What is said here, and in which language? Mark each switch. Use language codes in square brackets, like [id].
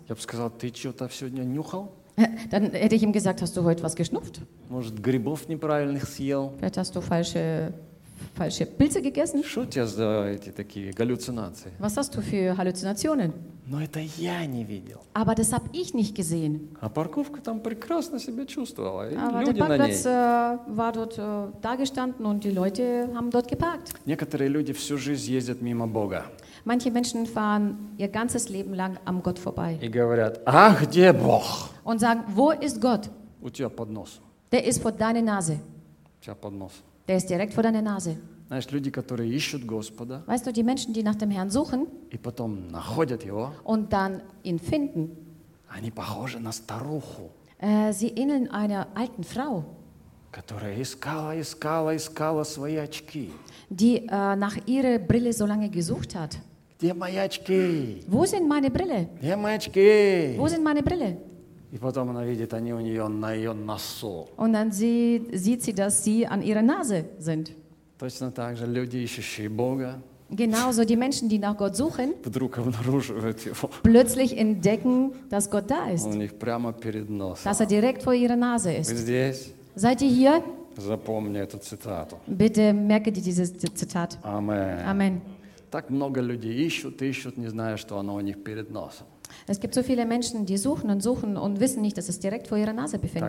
[ru] Я бы сказал, ты что-то сегодня нюхал? [de] Dann hätte ich ihm gesagt, hast du heute was geschnupft? [ru] Может, грибов неправильных съел? [de] Vielleicht hast du falsche Pilze gegessen? [ru] Что у тебя за эти такие галлюцинации? [de] Was hast du für Halluzinationen? [ru] Но это я не видел. [de] Aber das habe ich nicht gesehen. [ru] А парковка там прекрасно себя чувствовала. И [de] aber [ru] люди [de] der Parkplatz [ru] на ней. [de] War dort da gestanden und die Leute haben dort geparkt. [ru] Некоторые люди всю жизнь ездят мимо Бога. [de] Manche Menschen fahren ihr ganzes Leben lang am Gott vorbei. [ru] И говорят, ах, где Бог? [de] Und sagen, wo ist Gott? [ru] У тебя под носом. [de] Der ist vor deiner Nase. [ru] У тебя под носом. [de] Der ist direkt vor deiner Nase. [ru] Знаешь, люди, которые ищут Господа, [de] weißt du, die Menschen, die nach dem Herrn suchen, [ru] и потом находят его, [de] und dann ihn finden, [ru] они похожи на старуху, [de] sie ähneln einer alten Frau, [ru] которая искала свои очки, [de] die nach ihrer Brille so lange gesucht hat. [ru] Где мои очки? [de] Wo sind meine Brille? [ru] Где мои очки? [de] Wo sind meine Brille? [ru] И потом она видит, они у нее на ее носу. [de] Und dann sieht sie, dass sie an ihrer Nase sind. [ru] Точно так же люди, ищущие Бога. [de] Genauso die Menschen, die nach Gott suchen. [ru] Вдруг обнаруживают его. [de] Plötzlich entdecken, dass Gott da ist. [ru] У них прямо перед носом. [de] Dass er direkt vor ihrer Nase ist. [ru] Вы здесь? [de] Seid ihr hier? [ru] Запомни эту цитату. [de] Bitte merke dir dieses Zitat. Amen. Amen. [ru] Так много людей ищут, не зная, что оно у них перед носом. [de] Es gibt so viele Menschen, die suchen und wissen nicht, dass es direkt vor ihrer Nase befindet.